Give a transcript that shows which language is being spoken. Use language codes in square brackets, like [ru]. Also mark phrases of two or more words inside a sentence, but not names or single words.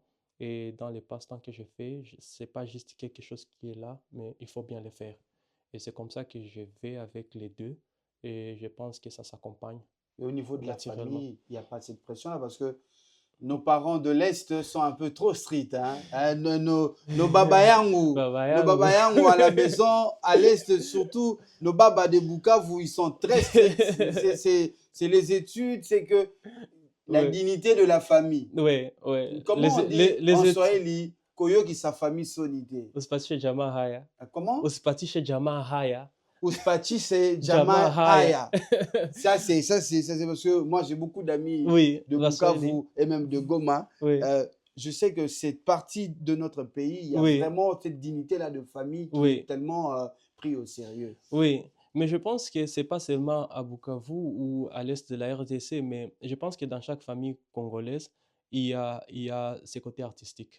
[fr] Et dans les passe-temps que je fais, c'est pas juste quelque chose qui est là, mais il faut bien le faire. Et c'est comme ça que je vais avec les deux et je pense que ça s'accompagne Et au niveau de la naturellement. famille, il n'y a pas cette pression-là parce que nos parents de l'Est sont un peu trop stricts. Hein. Nos babayangou, Baba nos yangu. babayangou à la maison, à l'Est surtout, nos babas de Bukavu, ils sont très stricts. C'est les études, c'est que la Ouais, dignité de la famille. ouais, ouais. Comment on dit en Les études. Swahili, Koyoki sa famille sonité. [sw] Usipatishe jamaa haya. [fr] Comment? [sw] Usipatishe jamaa haya. [fr] Uspachi, c'est [sw] Jamaa Jama haya. Haya. [fr] Ça, c'est parce que moi, j'ai beaucoup d'amis Oui, de Waswahili. Bukavu et même de Goma. Oui, Je sais que cette partie de notre pays, il y a oui, vraiment cette dignité-là de famille qui est oui, tellement prise au sérieux. oui. Mais je pense que c'est pas seulement à Bukavu ou à l'est de la RDC, mais je pense que dans chaque famille congolaise, il y a ces côtés artistiques.